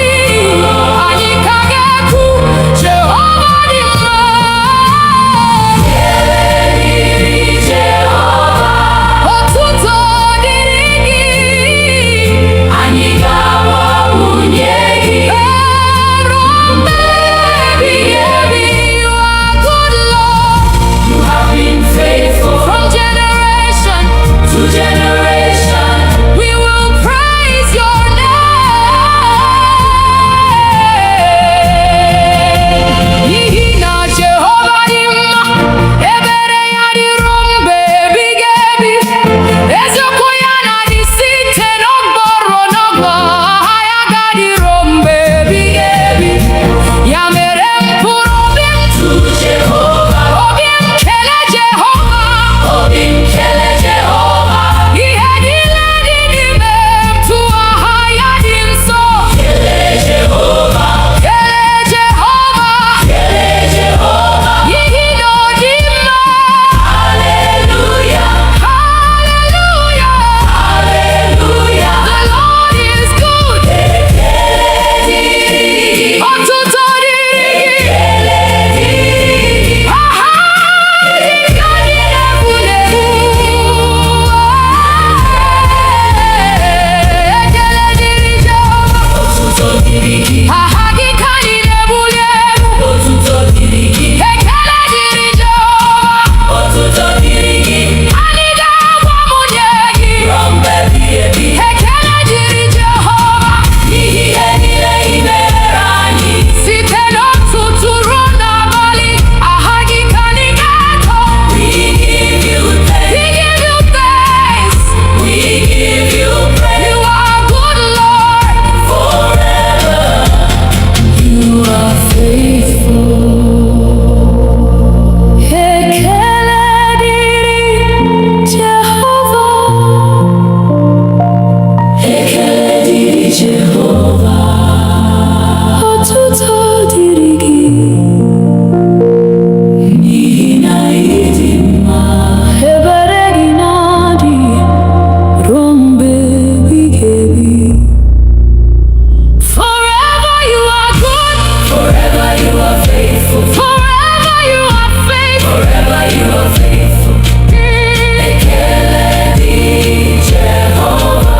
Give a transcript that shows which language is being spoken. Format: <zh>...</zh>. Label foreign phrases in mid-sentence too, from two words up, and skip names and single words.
<ig>Anyị ka ga-ekwu Jehova dị mma. Otuto dịrị gị. anyị ga-agbakwunye gị Ruo mgbe ebighị ebi,</ig> <en>you are good, Lord. You have been faithful From generation to generation. we will praise your name.</en> <ig>N'ihi na Jehova dị mma, ebere ya dịru mgbe ebighị ebi. Eziokwu ya na-adị site n'ọgbọ ruo n'ọgbọ, aha ya ga-adịru mgbe ebighị ebi. Ya mere mkpụrụ obi m,</ig> <en>To Jehovah,</en> <ig>obi m kelee Jehova. obi m kelee Jehova, Ihe niile dị n'ime m tụọ aha ya dị nsọ. kelee Jehova, Kelee Jehova, kelee Jehova. n'ihi na ọ dị mma. Hallelujah, Hallelujah. hallelujah.</ig> <en>The Lord is good.</en> <ig>Ekele dịrị gị, Ọtụtụ dịrị gị. ekele dịrị gị. Aha dị ka dị n'efu n'efu. Ekele dịrị Jehova. Otuto dịrị gị, Aha gị ka dị n'ebuli elu. otuto dịrị gị, Ekele dịrị Jehova. otuto dịrị gị. Anyị ga-agbakwunye gị. Ruo mgbe ebighị ebi, Ekele dịrị Jehova. n'ihi ihe niile ị mere anyị. Site n'ụtụtụ ruo n'abalị, aha gị ka anyị ga-eto.</ig> <en>We give you We thanks, give you thanks. we give you praise You are good, Lord. forever. You are faithful.</en> <ig>Ekele dịrị Jehova. Ekele dịrị Jehova, Otuto dịrị gị. n'ihi na ị dị mma. Ebere gị na-adị ruo mgbe ebighị ebi.</ig> <en>Forever you are good. Forever you are faithful, Forever you are faithful. forever you are faithful.</en> <ig>Ekele dịrị Jehova,</ig>